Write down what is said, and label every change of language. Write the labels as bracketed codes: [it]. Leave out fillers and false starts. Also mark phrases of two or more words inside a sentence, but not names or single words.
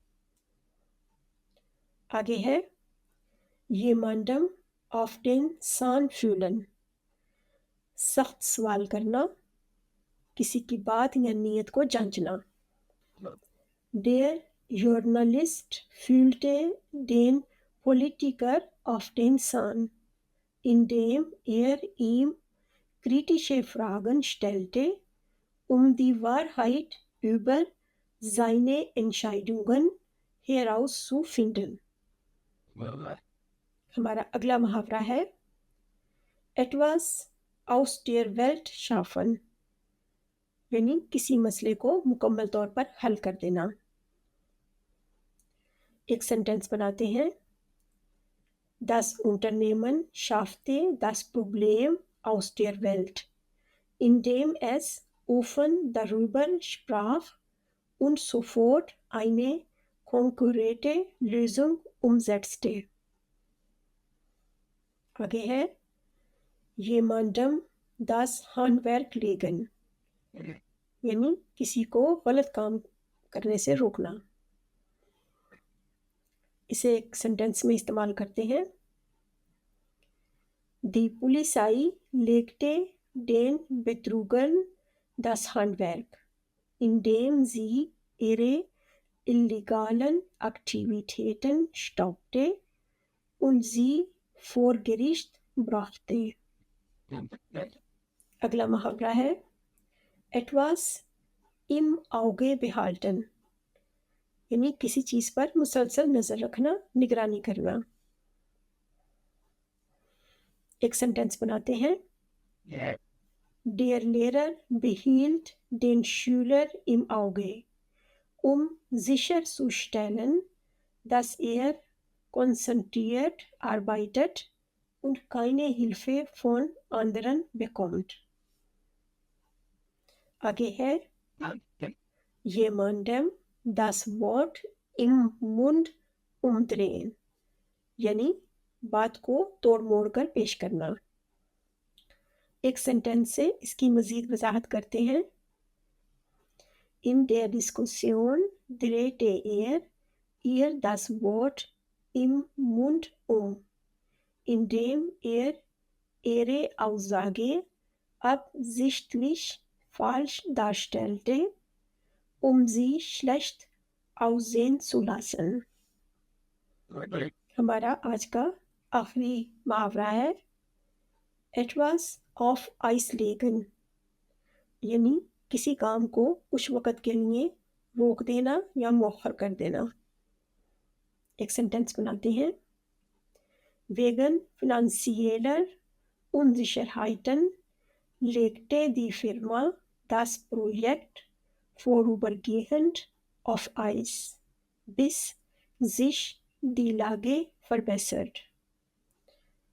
[ur] آگے ہے [de] jemandem auf den Zahn fühlen، [ur] سخت سوال کرنا، کسی کی بات یا نیت کو جانچنا۔ [de] Der Journalist fühlte den Politiker auf den Zahn، indem ihm kritische Fragen stellte, die Wahrheit über seine Entscheidungen herauszufinden۔ [ur] ہمارا اگلا محاورہ ہے [de] etwas aus der Welt schaffen، [ur] یعنی کسی مسئلے کو مکمل طور پر حل کر دینا۔ ایک سینٹینس بناتے ہیں، [de] Das Unternehmen schaffte das Problem aus der Welt, indem es offen darüber sprach und sofort eine konkurrente Lösung umsetzte۔ [ur] آگے ہے [de] jemandem das Handwerk legen، [ur] یعنی کسی کو غلط کام کرنے سے روکنا۔ اسے ایک سینٹینس میں استعمال کرتے ہیں، [de] Die Polizei legte den Betrügern das Handwerk, indem sie ihre illegalen Aktivitäten stoppte und sie vor Gericht brachte. [ur] اگلا محاورہ ہے [de] etwas im Auge behalten، [ur] یعنی کسی چیز پر مسلسل نظر رکھنا، نگرانی کرنا۔ ایک سینٹینس بناتے ہیں۔ [de] Der Lehrer behielt den Schüler im Auge, sicherzustellen, dass konzentriert arbeitet und keine Hilfe von anderen bekommt۔ [ur] آگے ہے [de] jemandem das Wort im Mund umdrehen، [ur] یعنی بات کو توڑ موڑ کر پیش کرنا۔ ایک سینٹینس سے اس کی مزید وضاحت کرتے ہیں۔ [de] In der Diskussion drehte ihr das Wort im Mund indem ihre Aussage absichtlich falsch darstellte, sie schlecht aussehen zu lassen۔ [ur] ہمارا آج کا آخری محاورہ ہے [de] etwas auf Eis legen، [ur] یعنی کسی کام کو کچھ وقت کے لیے روک دینا یا مؤخر کر دینا۔ ایک سینٹینس بناتے ہیں۔ [de] Wegen finanzieller Unsicherheiten legte die Firma das Projekt vorübergehend auf Eis, bis sich die Lage verbessert۔